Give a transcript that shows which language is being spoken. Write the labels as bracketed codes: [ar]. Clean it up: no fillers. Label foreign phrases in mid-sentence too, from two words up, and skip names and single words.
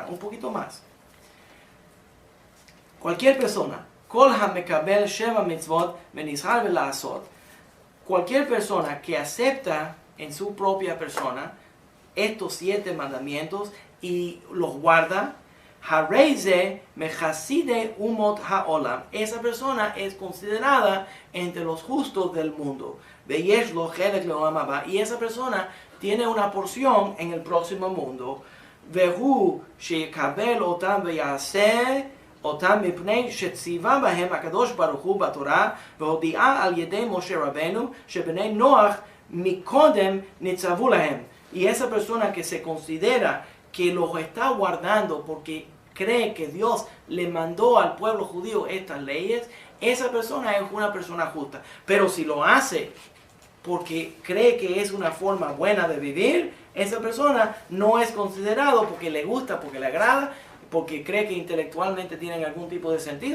[es] Un poquito más. Cualquier persona, [he] כל המקבל שבע מצוות ונזהר לעשותן, [es] cualquier persona que acepta en su propia persona estos 7 mandamientos y los guarda, [he] הרי זה מחסידי אומות העולם, [es] esa persona es considerada entre los justos del mundo. [he] ויש לו חלק לעולם הבא, [es] y esa persona tiene una porción en el próximo mundo. [he] והוא שקיבל אותם ויעשה אותם מפני שציווה בהם הקדוש ברוך הוא בתורה והודיעה על ידי משה רבנו שבני נוח מקודם ניצבו להם. [es] Y esa persona que se considera que los está guardando porque cree que Dios le mandó al pueblo judío estas leyes, esa persona es una persona justa. Pero si lo hace porque cree que es una forma buena de vivir, esa persona no es considerado porque le gusta, porque le agrada, porque cree que intelectualmente tienen algún tipo de sentido.